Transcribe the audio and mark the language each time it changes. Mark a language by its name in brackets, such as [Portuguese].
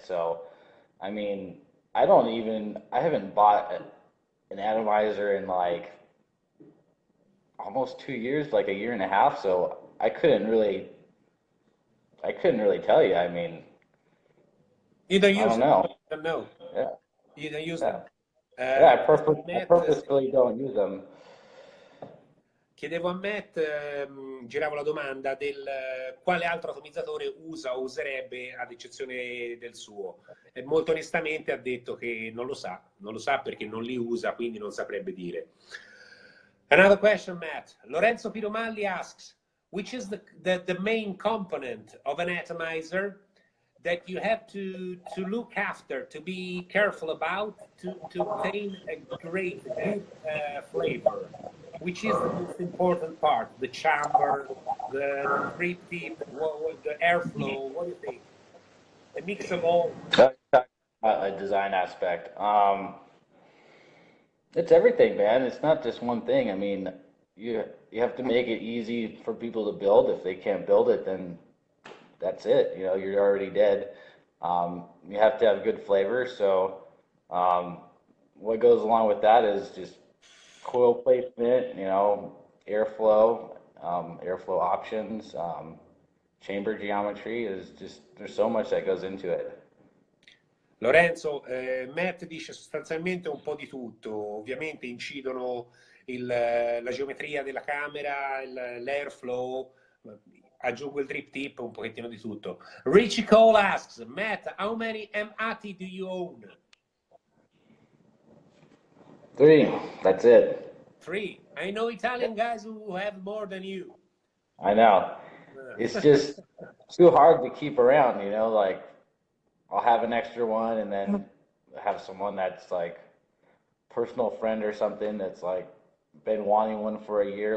[English] So, I mean, I haven't bought an atomizer in like almost 2 years, like a year and a half. So I couldn't really tell you. I mean, you don't use I don't know. them. No. Yeah. You don't use Yeah. them. I purposefully don't use them. [Italian] Chiedevo a Matt, giravo la domanda del quale altro atomizzatore usa o userebbe ad eccezione del suo. E molto onestamente ha detto che non lo sa perché non li usa, quindi non saprebbe dire. [English] Another question, Matt. Lorenzo Piromalli asks, which is the main component of an atomizer that you have to look after, to be careful about, to obtain a great, good flavor? Which is the most important part? The chamber, the drip tip, the airflow? What do you think? A mix of all. A design aspect. It's everything, man. It's not just one thing. I mean, you have to make it easy for people to build. If they can't build it, then that's it. You're already dead. You have to have good flavor. So, what goes along with that is just coil placement, airflow, airflow options, chamber geometry. There's so much that goes into it. [Italian] Lorenzo, Matt dice sostanzialmente un po' di tutto. Ovviamente incidono la geometria della camera, l'airflow, aggiungo il drip tip, un pochettino di tutto. [English] Richie Cole asks, Matt, how many MATI do you own? 3, that's it. 3. I know Italian guys who have more than you. I know. It's just too hard to keep around, like I'll have an extra one and then have someone that's like personal friend or something that's like been wanting one for a year.